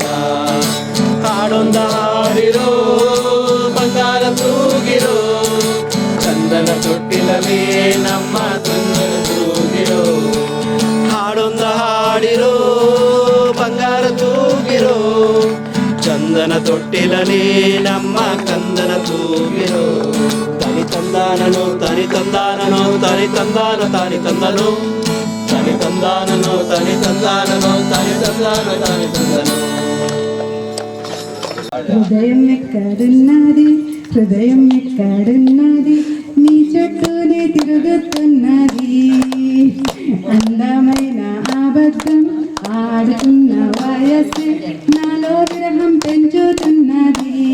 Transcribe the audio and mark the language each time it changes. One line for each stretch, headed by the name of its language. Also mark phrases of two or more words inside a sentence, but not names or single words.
Kannada: ಹಾಡೊಂದ ಹಾಡಿರೋ, ಬಂಗಾರ ತೂಗಿರೋ, ಚಂದನ ತೊಟ್ಟಿಲವೇ ನಮ್ಮ ಚಂದನ ತೂಗಿರೋ. ಹಾಡೊಂದ ಹಾಡಿರೋ, ಬಂಗಾರ ತೂಗಿರೋ, ಚಂದನ ತೊಟ್ಟಿಲನೇ ನಮ್ಮ ಕಂದನ ತೂಗಿರೋ. ತನಿ ತಂದಾನನು ತನಿ ತಂದಾನನು ತನಿ ತಂದಾನ ತಾನಿ ತಂದನು, ತನಿ ತಂದಾನನು ತನಿ ತಂದಾನನು ತನಿ ತಂದಾನ ತಾನಿ ತಂದನು.
Telugu: హృదయం ఎక్కడున్నది, హృదయం ఎక్కడున్నది, నీ చుట్టూనే తిరుగుతున్నది. అందమైన అబద్ధం ఆడుతున్న వయస్సు నాలో విరహం పెంచుతున్నది.